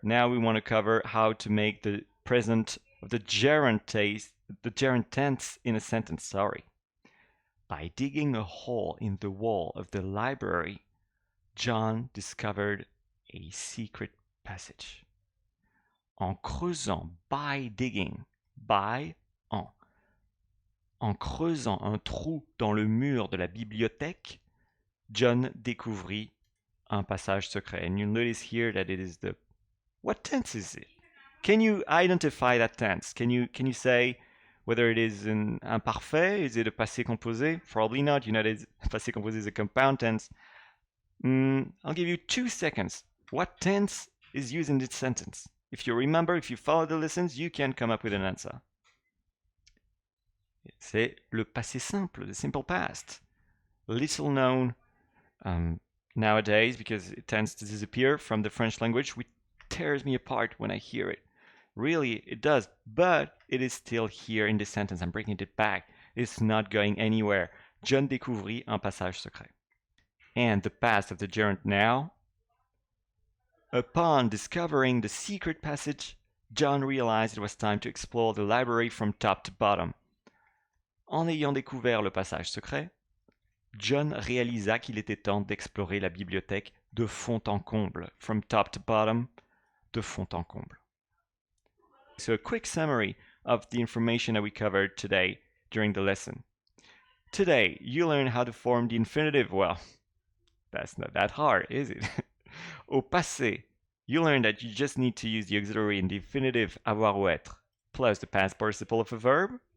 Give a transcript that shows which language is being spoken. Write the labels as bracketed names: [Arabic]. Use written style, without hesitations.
[English] Now we want to cover how to make the present of the gerund tense in a sentence, By digging a hole in the wall of the library, John discovered a secret passage. [French] En creusant, [English] by digging, [French] en creusant un trou dans le mur de la bibliothèque, John découvrit un passage secret. [English] And you'll notice here that it is what tense is it? Can you identify that tense? Can you say whether it is an imparfait? Is it a passé composé? Probably not. You know that passé composé is a compound tense. I'll give you 2 seconds. What tense is used in this sentence? If you remember, if you follow the lessons, you can come up with an answer. [French] C'est le passé simple, [English] the simple past. Little known nowadays because it tends to disappear from the French language, which tears me apart when I hear it. Really, it does, but it is still here in this sentence. I'm bringing it back. It's not going anywhere. [French] John découvrit un passage secret. [English] And the past of the gerund now. Upon discovering the secret passage, John realized it was time to explore the library from top to bottom. [French] En ayant découvert le passage secret, John réalisa qu'il était temps d'explorer la bibliothèque de fond en comble, [English] from top to bottom, [French] de fond en comble. [English] So a quick summary of the information that we covered today during the lesson. Today, you learned how to form the infinitive. Well, that's not that hard, is it? [French] Au passé, [English] you learned that you just need to use the auxiliary in the infinitive [French] avoir ou être, [English] plus the past participle of a verb.